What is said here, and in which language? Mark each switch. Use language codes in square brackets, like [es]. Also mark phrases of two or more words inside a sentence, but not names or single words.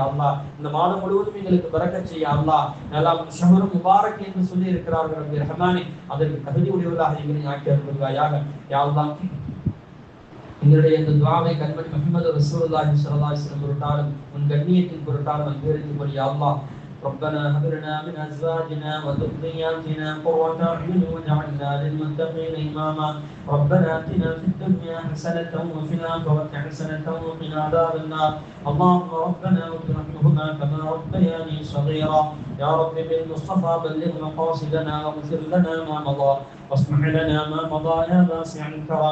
[ta] இந்த மாதம் முழுவதும் எங்களுக்கு பரக்கத் செய்ய. [ar] شهر مبارك [ta] என்று சொல்லி இருக்கிறார்கள். ரப்பே ரஹ்மானே, அதற்கு தகுதி உடையவர்களாக எங்களை ஆக்கி அருள்வாயாக. எங்களுடைய இந்த துஆவை கண்மணி முஹம்மது [ar] رسول الله صلى الله عليه وسلم [ta] பொருட்டாலும் உன் கண்ணியத்தின் பொருட்டாலும் அங்கீகரித்துக் கொள். [ar] ربنا هب لنا من ازواجنا وذرياتنا قرة اعين واجعلنا للمتقين اماما ربنا اتنا في الدنيا حسنة وفي الآخرة حسنة وقنا عذاب النار اللهم ربنا اغفر لنا كما ربياني صغيرا يا رب بالمصطفى بلغ مقاصدنا واغفر لنا ما مضى واصلح لنا ما مضى يا واسع